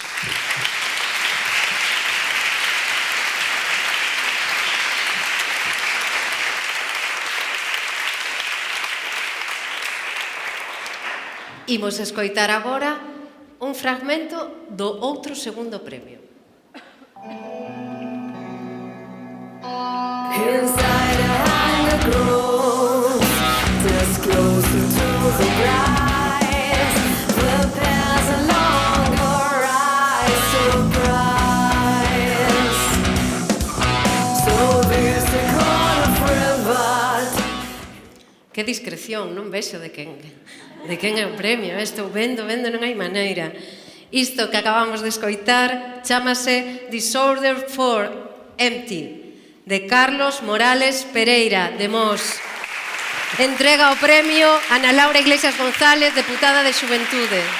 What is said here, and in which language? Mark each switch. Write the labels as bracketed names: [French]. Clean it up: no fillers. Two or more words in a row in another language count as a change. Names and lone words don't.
[Galician] Imos escoitar agora un fragmento do outro segundo premio. [English] Inside a hunger grows, just closer to the prize. The paths along your eyes surprise. So this a call of revolt. [Galician] Que discreción, non vexo de quen é o premio. Estou vendo, non hai maneira. Isto que acabamos de escoitar chámase Disorder for Empty, de Carlos Morales Pereira, de Mos. Entrega o premio a Ana Laura Iglesias González, deputada de Xuventude.